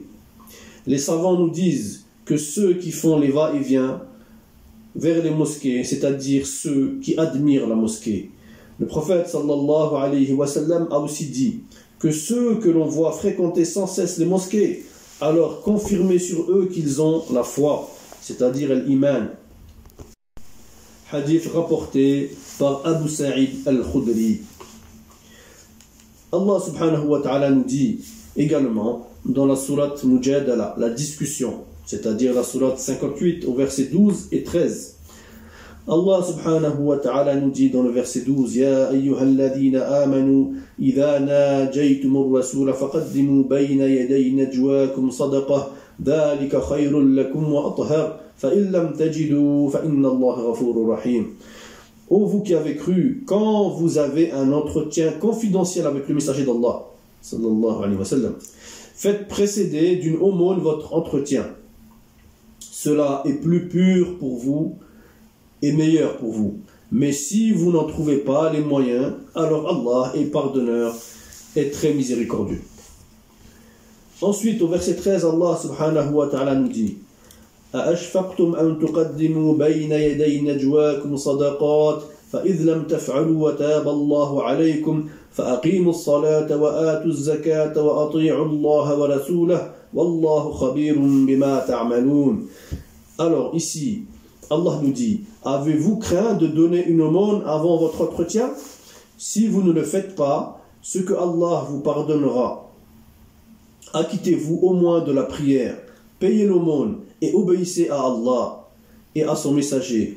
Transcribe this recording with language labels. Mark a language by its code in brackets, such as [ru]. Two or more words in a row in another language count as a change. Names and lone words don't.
[fr] Les savants nous disent que ceux qui font les va-et-vient vers les mosquées, c'est-à-dire ceux qui admirent la mosquée. Le prophète [ar] صلى الله عليه وسلم [fr] a aussi dit que ceux que l'on voit fréquenter sans cesse les mosquées, alors confirmez sur eux qu'ils ont la foi, c'est-à-dire l'iman. Hadith rapporté par Abu Sa'id al-Khudri. [ar] الله سبحانه وتعالى [fr] nous dit également dans la sourate Mujadala, la discussion, c'est-à-dire la sourate 58 au verset 12 et 13. [ar] الله سبحانه وتعالى [fr] nous dit dans le verset 12 [ar] يا أيها الذين آمنوا إذا ناجيتم الرسول فقدموا بين يدي نجواكم صدقة ذلك خير لكم وأطهر فإن لم تجدوا فإن الله غفور رحيم. [fr] Ô vous qui avez cru, quand vous avez un entretien confidentiel avec le messager d'Allah [ar] صلى الله عليه وسلم, [fr] faites précéder d'une aumône votre entretien. Cela est plus pur pour vous et meilleur pour vous. Mais si vous n'en trouvez pas les moyens, alors Allah est pardonneur et très miséricordieux. Ensuite, au verset 13, [ar] الله سبحانه وتعالى [fr] nous dit [ar] أَأَشْفَقْتُمْ أَن تُقَدِّمُوا بَيْنَ يَدَيْ نَجْوَاكُمْ صَدَقَاتٍ فَإِذْ لَمْ تَفْعَلُوا وَتَابَ اللَّهُ عَلَيْكُمْ فَأَقِيمُوا الصَّلَاةَ وَآتُوا الزَّكَاةَ وَأَطِيعُوا اللَّهَ وَرَسُولَهُ وَاللَّهُ خَبِيرٌ بِمَا تَعْمَلُونَ. [fr] Alors ici, Allah nous dit, avez-vous craint de donner une aumône avant votre entretien? Si vous ne le faites pas, ce que Allah vous pardonnera. Acquittez-vous au moins de la prière, payez l'aumône et obéissez à Allah et à son messager.